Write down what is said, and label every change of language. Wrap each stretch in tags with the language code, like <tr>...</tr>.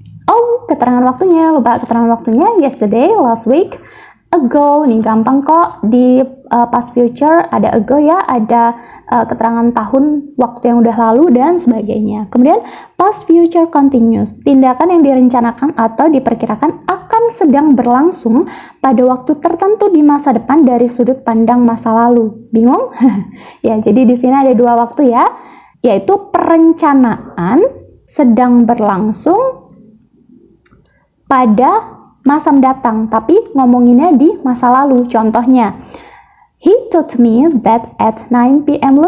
<id>Oh, keterangan waktunya. Lupa keterangan waktunya.</id> <en>Yesterday, last week, ago.</en> <id>Ini gampang kok. Di past future ada ago ya, ada keterangan tahun, waktu yang udah lalu, dan sebagainya. Kemudian past future continuous, tindakan yang direncanakan atau diperkirakan akan sedang berlangsung pada waktu tertentu di masa depan dari sudut pandang masa lalu. Bingung? Ya, jadi di sini ada dua waktu ya, yaitu perencanaan sedang berlangsung pada masa mendatang, tapi ngomonginnya di masa lalu.</id> <en>Contohnya, he told me that at 9 p.m.</en>